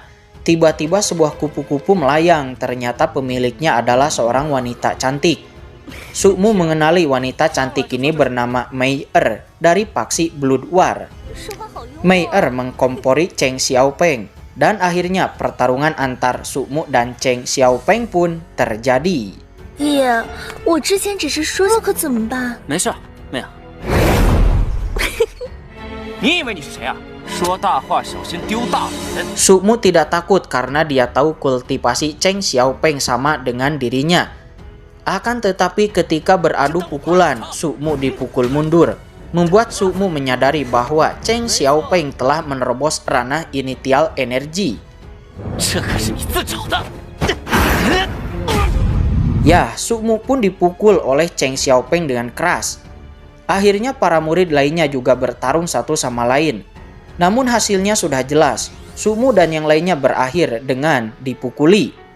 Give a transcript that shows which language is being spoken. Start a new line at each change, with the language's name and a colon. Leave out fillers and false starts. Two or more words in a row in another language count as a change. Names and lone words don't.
Indonesian: Tiba-tiba sebuah kupu-kupu melayang, ternyata pemiliknya adalah seorang wanita cantik. Sukmu mengenali wanita cantik ini bernama Mei Er dari paksi Blood War. Mei Er mengkompori Cheng Xiaopeng dan akhirnya pertarungan antar Sukmu dan Cheng Xiaopeng pun terjadi.
Chinese: 爷，我之前只是说，可怎么办？没事，妹儿。你以为你是谁啊？说大话小心丢大脸。
Indonesian: Sukmu tidak takut karena dia tahu kultivasi Cheng Xiaopeng sama dengan dirinya. Akan tetapi ketika beradu pukulan, Sukmu dipukul mundur, membuat Sukmu menyadari bahwa Cheng Xiaopeng telah menerobos ranah initial energi.
Chinese: 这可是你自找的。
Indonesian: Ya, Sukmu pun dipukul oleh Cheng Xiaopeng dengan keras. Akhirnya para murid lainnya juga bertarung satu sama lain. Namun hasilnya sudah jelas, Sukmu dan yang lainnya berakhir dengan dipukuli.